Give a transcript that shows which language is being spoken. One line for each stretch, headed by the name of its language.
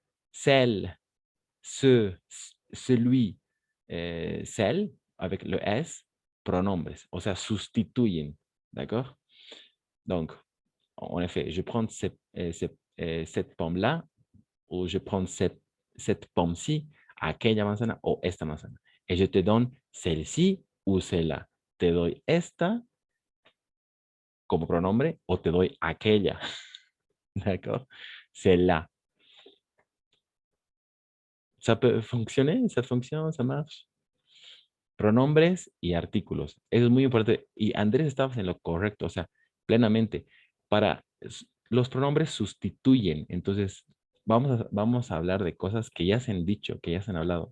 French: Celle, celui, celle, avec le S,
Spanish: pronombres, o sea, sustituyen.
French: D'accord? Donc, en effet, je prends cette pomme-là, ou je prends cette pomme-ci,
Spanish: aquella manzana o esta manzana.
French: Et je te donne celle-ci ou celle-là.
Spanish: Te doy esta como pronombre o te doy aquella.
French: D'accord? Celle-là. Ça peut fonctionner, ça fonctionne, ça marche.
Spanish: Pronombres y artículos. Eso es muy importante. Y Andrés estaba en lo correcto, o sea, plenamente. Los pronombres sustituyen. Entonces, vamos a hablar de cosas que ya se han dicho, que ya se han hablado.